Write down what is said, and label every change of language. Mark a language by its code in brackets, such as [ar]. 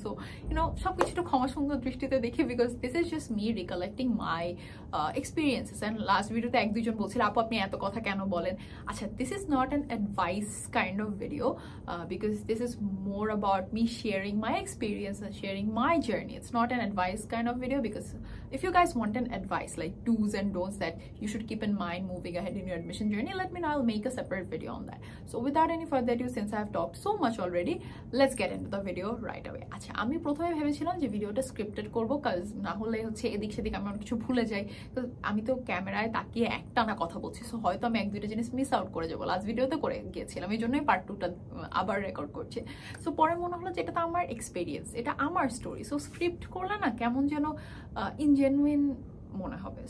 [en] so [bn] সবকিছু একটু ক্ষমা সুন্দর দৃষ্টিতে দেখি [en] Because this is just me recollecting my experiences. And [bn] last ভিডিওতে এক দুজন বলছিল আপু আপনি এত কথা কেন বলেন। [en] আচ্ছা this is not an advice kind of video because this is more about me sharing my experience and sharing my journey. It's not an advice kind of video because if you guys want an advice like do's and don'ts that you should keep in mind moving ahead in your admission journey, let me know. I'll make a separate video on that. So without any further ado, since I've talked so much already, let's get into the video right away. [bn] আচ্ছা আমি প্রথমে ভেবেছিলাম যে ভিডিওটা scripted করবো কাজ না হলে হচ্ছে এদিক সেদিক আমি অনেক কিছু ভুলে যাই। তো আমি তো ক্যামেরায় তাকিয়ে একটানা কথা বলছি, সো হয়তো আমি এক দুইটা জিনিস মিস আউট করে যাবো। লাস্ট ভিডিওতে করে গিয়েছিলাম, এই জন্যই পার্ট 2টা আবার রেকর্ড করছি। সো পরে মনে হলো যে এটা তো আমার এক্সপিরিয়েন্স, এটা আমার স্টোরি, সো স্ক্রিপ্ট করলে না কেমন যেন ইনজেনুইন মনে হবে।